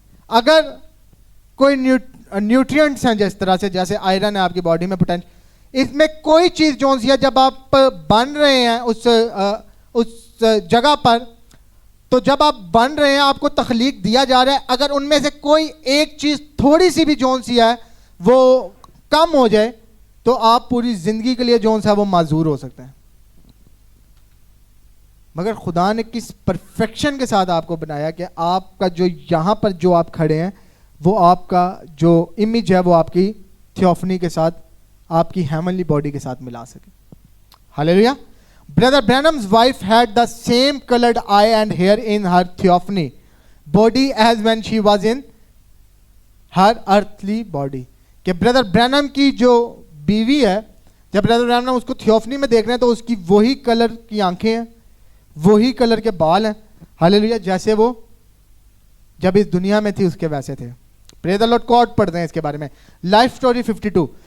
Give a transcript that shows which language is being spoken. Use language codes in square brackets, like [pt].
[ur] اگر کوئی نیوٹرینٹس ہیں جس طرح سے جیسے آئرن ہے آپ کی باڈی میں پوٹینشیل, اس میں کوئی چیز جو سی ہے جب آپ بن رہے ہیں اس جگہ پر, تو جب آپ بن رہے ہیں آپ کو تخلیق دیا جا رہا ہے, اگر ان میں سے کوئی ایک چیز تھوڑی سی بھی جون سی ہے وہ کم ہو جائے تو آپ پوری زندگی کے لیے جون سا وہ معذور ہو سکتے ہیں. مگر خدا نے کس پرفیکشن کے ساتھ آپ کو بنایا کہ آپ کا جو یہاں پر جو آپ کھڑے ہیں وہ آپ کا جو امیج ہے وہ آپ کی تھیوفنی کے ساتھ, آپ کی ہیونلی باڈی کے ساتھ ملا سکے. Hallelujah. [en] Brother Branham's wife had the same colored eye and hair in her theophany body as when she was in her earthly body. [ur] کہ Brother Branham کی جو بیوی ہے, جب Brother Branham اس کو تھیوفنی میں دیکھ رہے ہیں تو اس کی وہی کلر کی آنکھیں ہیں, وہی کلر کے بال ہیں. ہالیلویا. جیسے وہ جب اس دنیا میں تھی اس کے ویسے تھے. پریز دی لارڈ. کوٹ پڑھتے ہیں اس کے بارے میں, لائف سٹوری 52.